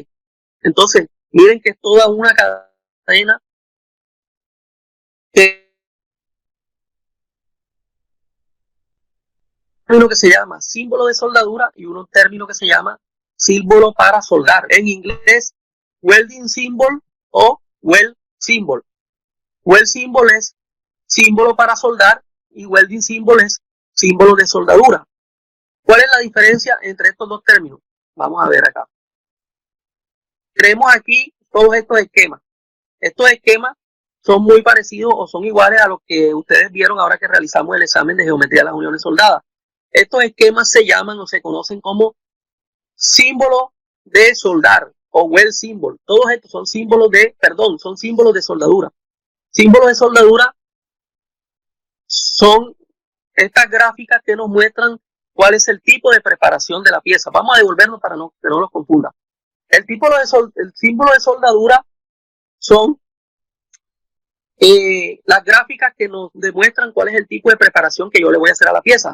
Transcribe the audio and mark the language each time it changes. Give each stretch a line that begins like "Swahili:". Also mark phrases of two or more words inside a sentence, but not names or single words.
Spanish: Entonces, miren que es toda una cadena que se llama símbolo de soldadura y un término que se llama símbolo para soldar. En inglés,
English: welding symbol o weld symbol. Weld symbol
Spanish: es símbolo para soldar y
English: welding symbol
Spanish: es símbolo de soldadura. ¿Cuál es la diferencia entre estos dos términos? Vamos a ver acá. Tenemos aquí todos estos esquemas. Estos esquemas son muy parecidos o son iguales a los que ustedes vieron ahora que realizamos el examen de geometría de las uniones soldadas. Estos esquemas se llaman o se conocen como símbolo de soldar o
English: weld symbol.
Spanish: Todos estos son símbolos de soldadura. Símbolos de soldadura son estas gráficas que nos muestran cuál es el tipo de preparación de la pieza. Vamos a devolvernos para que no los confunda. El símbolo de soldadura son las gráficas que nos demuestran cuál es el tipo de preparación que yo le voy a hacer a la pieza.